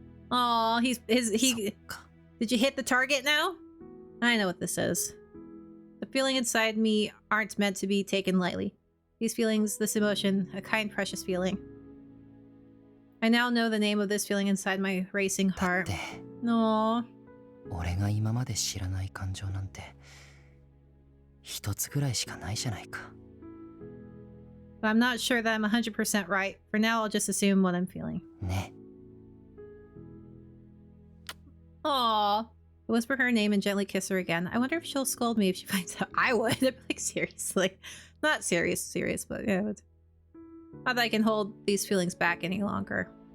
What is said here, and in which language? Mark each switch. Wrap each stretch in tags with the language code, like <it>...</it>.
<en>Aw, did you hit the target now? I know what this is. The feeling inside me aren't meant to be taken lightly. These feelings, this emotion, a kind, precious feeling. I now know the name of this feeling inside my racing heart. No.</en> <ja>俺が今まで知らない感情なんて一つぐらいしかないじゃないか。</ja> <en>But I'm not sure that I'm 100% right. For now, I'll just assume what I'm feeling. ね。 Aww. I whisper her name and gently kiss her again. I wonder if she'll scold me if she finds out. I would. I'd be like, seriously. Not serious, but yeah. Not that I can hold these feelings back any longer.</en>